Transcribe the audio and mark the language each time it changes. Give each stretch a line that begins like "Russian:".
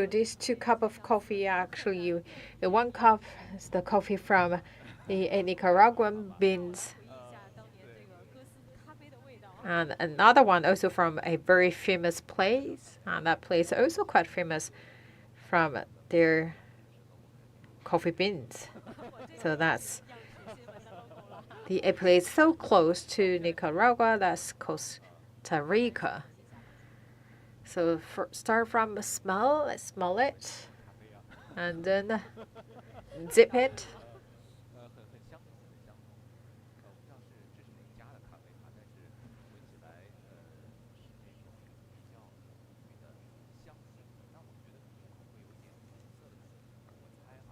English: And also these 2 cups of coffee actually, the 1 cup is the coffee from the Nicaraguan beans.
Chinese: 回忆一下当年这个哥斯咖啡的味道啊。
English: And another one also from a very famous place. And that place also quite famous from their coffee beans. So that's a place so close to Nicaragua, that's Costa Rica. So start from smell, let's smell it, and then dip it.
Chinese: 很香，很香。我不知道是这是哪一家的咖啡哈，但是闻起来是那种比较浓郁的香气。那我觉得可能会有一点红色的感觉，我猜哈。